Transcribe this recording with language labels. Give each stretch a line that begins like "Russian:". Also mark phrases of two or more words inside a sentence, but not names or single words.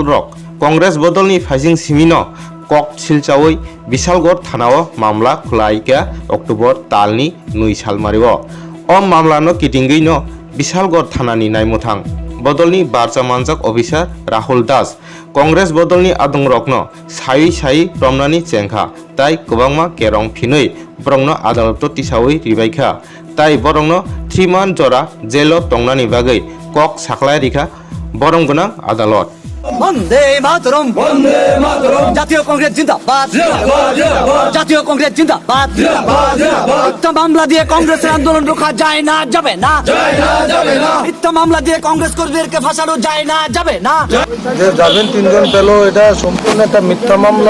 Kok Borok: रक कांग्रेस बदलनि फाइजिं सिमिनो कक सिलचावै बिशालगढ़ थानाओ मामला खुलायका अक्टोबर तालनि 9 सालमारिओ अ मामलानो किटिंगैनो बिशालगढ़ थानानि नायमुथां बदलनि बारजा मानजाक अफिसार राहुल दास कांग्रेस बदलनि आदंरकनो सायै रमनानि चेंखा ताई गोबांमा केरं फिनै बरंनो आदालत तिसावै रिबायखा ताई बरंनो 3 मान जरा जेलो तंगनानि बागै कक साखलाय रिखा बरं गोनां आदालत
Bangla: বন্দে মাতরম জাতীয় কংগ্রেস জিন্দাবাদ, জাতীয় কংগ্রেস জিন্দাবাদ। মিথ্যা মামলা দিয়ে কংগ্রেসের আন্দোলন রোখা যায় না, যাবে না। মিথ্যা মামলা দিয়ে কংগ্রেস কর্মীদেরকে ফাঁসানো যায় না, যাবে না। যে যাবেন 3 জন পেল, এটা সম্পূর্ণ একটা মিথ্যা মামলা।